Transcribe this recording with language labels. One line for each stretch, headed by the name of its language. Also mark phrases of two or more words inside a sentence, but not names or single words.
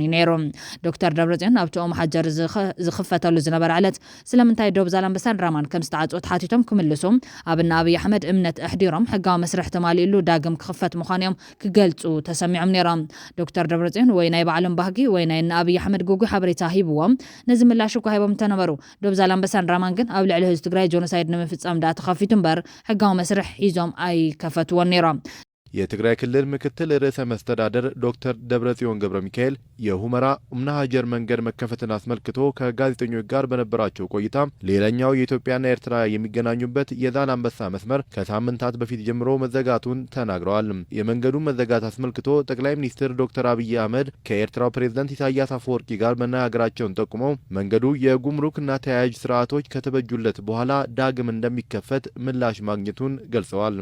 Tigrinya: ነይሮም ዶክተር ደብረጽዮን ኣብቶም ሓጀር ዝኽፈተሉ ዝነበረ ዕለት ስለምንታይ ዶብ ዛላንበሳን ራማን ከም ዝተዓጽው ተሓቲቶም ክምልሱ ኣብና ኣብይ ኣሕመድ እምነት እሕዲሮም ሕጋዊ መስርሕ ተማሊኡሉ ዳግም ክኽፈት ምዃኖም ክገልጹ ተሰሚዖም ነይሮም ዶክተር ደብረጽዮን ወይ ናይ ባዕሎም ባህጊ ወይ ናይ ኣብይ ኣሕመድ ጉጉይ ሓበሬታ ሂብዎም ነዚ ምላሽ እኳ ሂቦም ተነበሩ ዶብ ዛላንበሳን ራማን ግን ኣብ ልዕሊ ህዝቢ ትግራይ ጆኖሳይድ ንምፍጻም ዳ ተኸፊቱ እምበር ሕጋዊ መስርሕ ሒዞም ኣይከፈትዎን ነይሮም
Amharic: የትግራይ ክልል ምክትል ርዕሰ መስተዳደር ዶክተር ደብረጽዮን ገብረሚካኤል የሁመራ ኡምና ሀጀር መንገድ መከፈትን አስመልክቶ ከጋዜጠኞች ጋር በነበራቸው ቆይታ ሌላኛው የኢትዮጵያና ኤርትራ የሚገናኙበት የዛላንበሳ መስመር ከሳምንታት በፊት ጀምሮ መዘጋቱን ተናግረዋል። የመንገዱን መዘጋት አስመልክቶ ጠቅላይ ሚኒስትር ዶክተር አብይ አህመድ ከኤርትራው ፕሬዝዳንት ኢሳያስ አፈወርቂ ጋር መነጋገራቸውን ጠቁመው መንገዱ የጉምሩክና ተያያዥ ስርዓቶች ከተበጁለት በኋላ ዳግም እንደሚከፈት ምላሽ ማግኘቱን ገልጸዋል።